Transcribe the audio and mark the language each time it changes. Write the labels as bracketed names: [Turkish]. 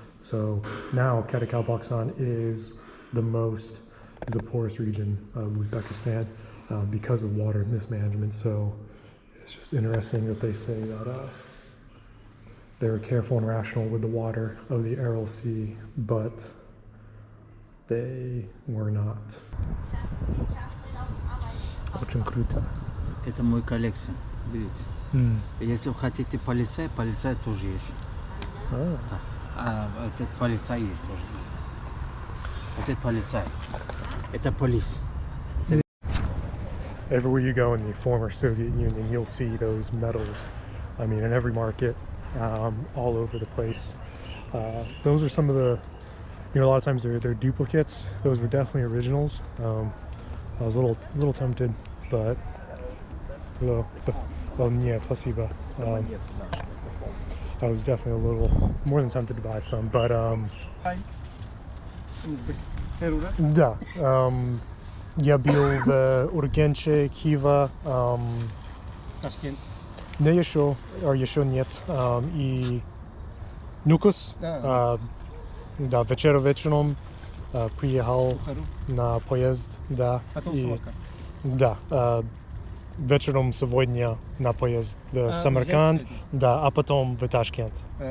[English] So now Karakal, Pakistan is the poorest region of Uzbekistan because of water mismanagement. So it's just interesting that they say that they were careful and rational with the water of the Aral Sea, but they were not. [Russian] Очень круто. Это мой коллекция, видите? Если вы хотите полицай тоже есть. Этот полицай есть тоже. Этот полицай. Это полис. [English] Everywhere you go in the former Soviet Union, you'll see those medals. I mean, in every market, all over the place. Those are some of the, a lot of times they're duplicates. Those were definitely originals. I was a little tempted, but [Russian] нет, спасибо. [English] I was definitely a little more than tempted to buy some, but [Russian] да, я был в Ургенче, Khiva, Tashkent. не еще нет, и Nukus, да, вечером приехал на поезд, да, и, да, вечером сегодня на поезд в Samarkand, да, а потом в Ташкент.